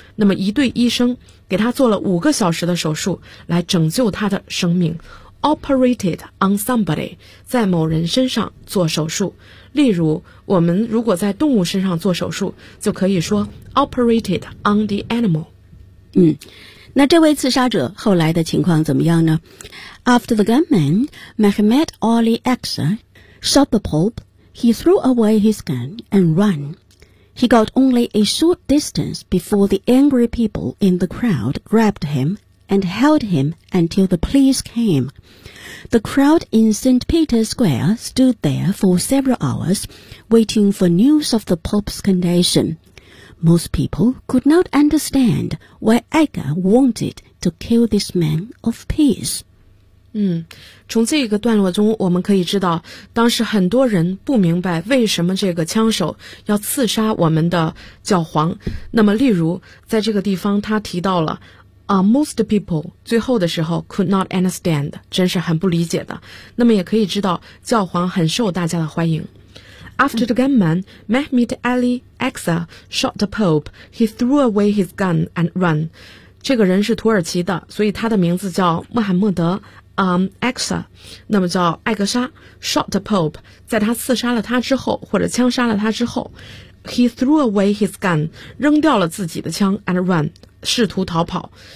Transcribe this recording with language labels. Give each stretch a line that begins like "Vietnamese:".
Chinese: 那么一队医生给他做了五个小时的手术，来拯救他的生命。
English: Operated on somebody，
Chinese: 在某人身上做手术。例如我们如果在动物身上做手术，就可以说
English: operated on the animal。
Chinese: 那这位刺杀者后来的情况怎么样呢？
English: After the gunman Mehmet Ali Aksa shot the Pope, he threw away his gun and ran. He got only a short distance before the angry people in the crowd grabbed him and held him until the police came. The crowd in St. Peter's Square stood there for several hours, waiting for news of the Pope's condition. Most people could not understand why Edgar wanted to kill this man of peace.
Chinese: 从这个段落中我们可以知道，当时很多人不明白为什么这个枪手要刺杀我们的教皇。那么例如在这个地方他提到了
English: most people
Chinese: 最后的时候
English: could not understand，
Chinese: 真是很不理解的。那么也可以知道教皇很受大家的欢迎。
English: After the gunman Mehmet Ali Aksa shot the Pope, he threw away his gun and ran.
Chinese: 这个人是土耳其的，所以他的名字叫穆罕默德Aksa， 那么叫艾格沙。
English: Shot the Pope，
Chinese: 在他刺杀了他之后，或者枪杀了他之后，
English: he threw away his gun，
Chinese: 扔掉了自己的枪
English: and ran，
Chinese: 试图逃跑。